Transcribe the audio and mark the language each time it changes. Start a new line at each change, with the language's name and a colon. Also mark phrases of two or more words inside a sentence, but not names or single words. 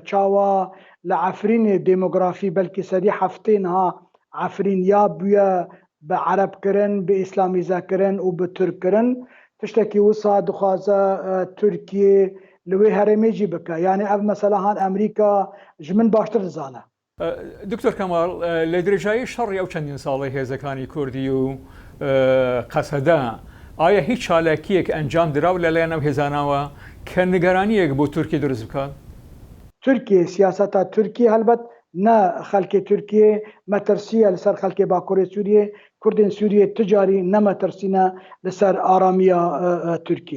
Kurdish: Çawa li Efrînê demografî belkî sedî heftê niha Efrîn ya bûye bi Erebkirin, bi İslamîzekirin û bi Türkkirin. Tiştekî wisa dixwaze Tirkiye li wê herêmê jî bike. Yani ev mesela han Emerîka ji min baştir dizane.
Central Kurdish: دکتۆر کەماڵ لە درێژایی شەڕی ئەو چەندین ساڵی هێزەکانی کوردی و قەسەدا ئایا هیچ چالاکیەک ئەنجام دراو لەلایەن ئەو هێزانەوە کە نیگەرانیەک بۆ تورکی دروست بکات؟
Kurdish: تورکیە سیاسەتا تورکی هەلبەت نه خەڵکی تورکیە مەترسیە لەسەر خەڵکی باکووری سووریە کوردên سووریە تجاری نەمەترسینە لەسەر ئارامیە تورکیە.